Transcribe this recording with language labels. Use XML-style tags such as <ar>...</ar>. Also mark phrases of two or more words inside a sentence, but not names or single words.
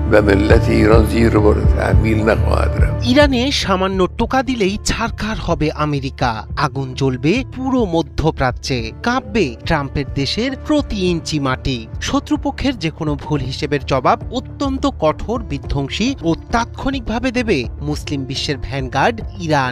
<fa>و ملت ایران زیر بار تحمیل نخواهد رفت।</fa> <bn>ইরানে সামান্য টোকা দিলেই ছারখার হবে আমেরিকা, আগুন জ্বলবে পুরো মধ্যপ্রাচ্যে, কাঁপবে ট্রাম্পের দেশের প্রতি ইঞ্চি মাটি। শত্রুপক্ষের যে কোনো ভুল হিসেবের জবাব অত্যন্ত কঠোর, বিধ্বংসী ও তাৎক্ষণিকভাবে দেবে মুসলিম বিশ্বের ভ্যানগার্ড ইরান।</bn>